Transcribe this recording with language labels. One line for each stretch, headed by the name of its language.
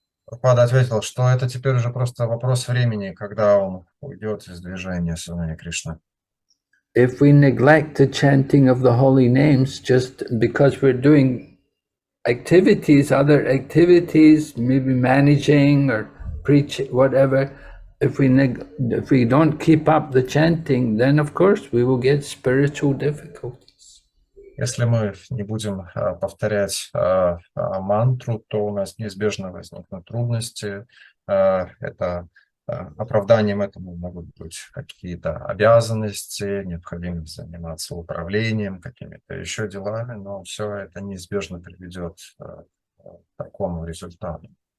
Russian: Прабхупада ответил, что это теперь уже просто вопрос времени, когда он уйдет из движения сознания Кришны.
English: If we neglect the chanting of the holy names just because we're doing other activities, maybe managing or preaching, whatever, if we don't keep up the chanting, then of course we will get spiritual difficulties.
Russian: Если мы не будем повторять мантру, то у нас неизбежно возникнут трудности. Это оправданием этому могут быть какие-то обязанности, необходимость заниматься управлением, какими-то еще делами, но все это неизбежно приведет к такому результату.